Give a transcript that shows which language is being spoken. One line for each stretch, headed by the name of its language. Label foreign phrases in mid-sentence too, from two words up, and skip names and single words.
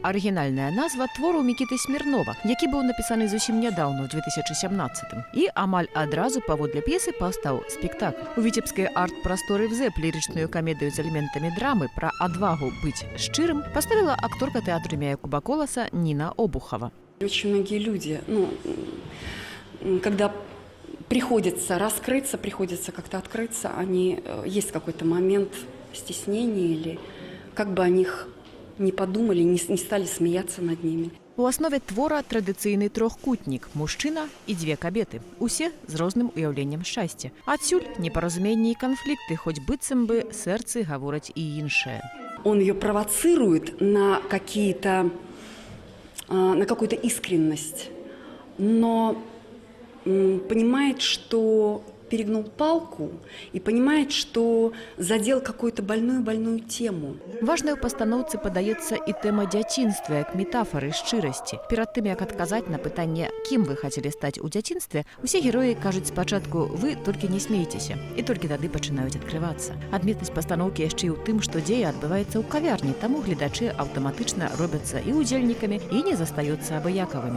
Belarusian: Арыгінальная назва твору Мікіты Смірнова, які быў напісаны зусім нядаўна, ў 2017. І амаль адразу паводле п'есы паўстаў спектакль. У віцебскай арт-прасторы «ВЗЭП» лірычную камедыю з элементамі драмы пра адвагу быць шчырым паставіла акторка тэатру імя Якуба Коласа Нина Обухова.
Russian: Очень многие люди, когда приходится раскрыться, приходится как-то открыться, есть какой-то момент стеснения или как бы о них не подумали, не стали смеяться над ними.
Belarusian: У аснове твора традыцыйны трохкутнік – мужчына і 2 кабеты. Усе з розным уяўленнем шчасця. Адсюль непаразуменні і канфлікты, хоць быццам бы сэрцы гавораць і іншае.
Russian: Он ее провоцирует на какую-то искренность, но понимает, что перегнул палку и понимает, что задел какую-то больную тему.
Belarusian: Важнай у пастаноўцы падаецца і тэма дзяцінства як метафары шчырасці. Перад тым, як адказаць на пытанне, кім вы хацелі стаць у дзяцінстве, усе героі кажуць спачатку «вы толькі не смейцеся» і толькі тады пачынаюць адкрывацца. Адметнасць пастаноўкі яшчэ і ў тым, што дзея адбываецца ў кавярні, таму гледачы аўтаматычна робяцца і удзельнікамі, і не застаюцца абыякавымі.